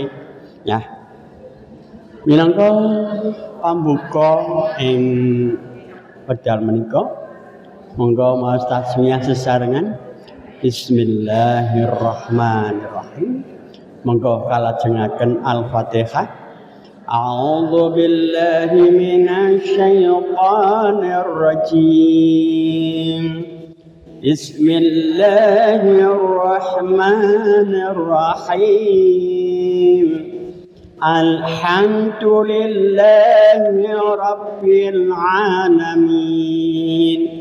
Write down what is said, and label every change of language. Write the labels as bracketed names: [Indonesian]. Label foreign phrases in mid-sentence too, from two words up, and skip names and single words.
[Javanese] Ya. Minangka pambuka ing wedal menika, monggo maos tasmiyah sesarengan. [Arabic] بسم الله الرحمن الرحيم. [Javanese] Monggo kalajengaken Al-Fatihah. [Arabic] أعوذ بالله من الشيطان الرجيم. بسم الله الرحمن الرحيم. الحمد لله رب العالمين.